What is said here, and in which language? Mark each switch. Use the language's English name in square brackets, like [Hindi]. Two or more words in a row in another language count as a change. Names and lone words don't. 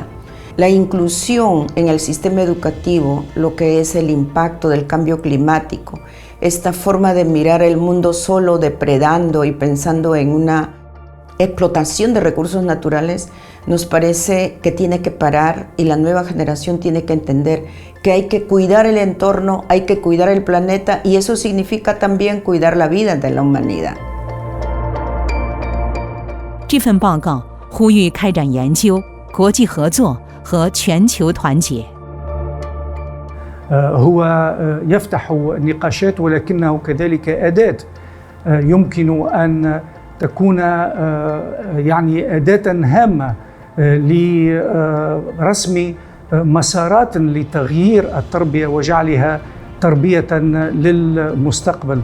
[Spanish] La inclusión en el sistema educativo, lo que es el impacto del cambio climático, esta forma de mirar el mundo solo depredando y pensando en una explotación de recursos naturales, nos parece que tiene que parar, y la nueva generación tiene que entender que hay que cuidar el entorno, hay que cuidar el planeta, y eso significa también cuidar la vida de la humanidad. [Chinese] 这份报告呼吁开展研究、国际合作和全球团结。 [Arabic] هو يفتح نقاشات، ولكنه كذلك أداة يمكن أن تكون يعني أداة هامة لرسم مسارات لتغيير التربية وجعلها تربية للمستقبل.